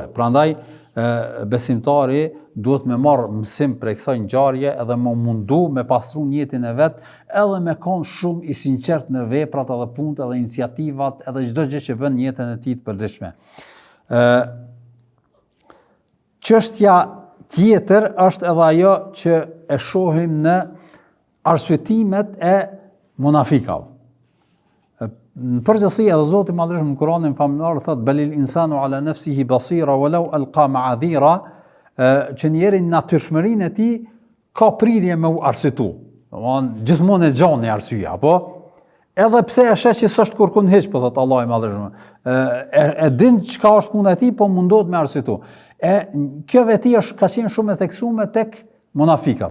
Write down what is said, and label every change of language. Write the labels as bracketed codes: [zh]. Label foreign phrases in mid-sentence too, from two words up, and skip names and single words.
[sq] Prandaj besimtari duhet me marrë mësim prej kësaj ngjarje edhe me mundu me pastru jetën e vet, edhe me qenë shumë i sinqert në veprat edhe punët edhe iniciativat edhe çdo gjë që bën në jetën e tij të përditshme. Çështja tjetër është edhe ajo që e shohim në arsyetimet e munafikave. Në përgjithësi edhe Zoti i Madhërisëm në Kur'anin famullar thotë [ar] بل الإنسان على نفسه بصيرة ولو ألقى معاذيره, [sq] që njeri në natyrshmërinë e tij ka prirje me u arsyetu. Domthonë gjithmonë e gjan në arsye, apo edhe pse e sheh që s'është kurkun hiç, po thotë Allahu i Madhërisëm. E din çka është puna e tij, po mundohet me arsyetu. Kjo veti ka qenë shumë e theksuar tek munafikat.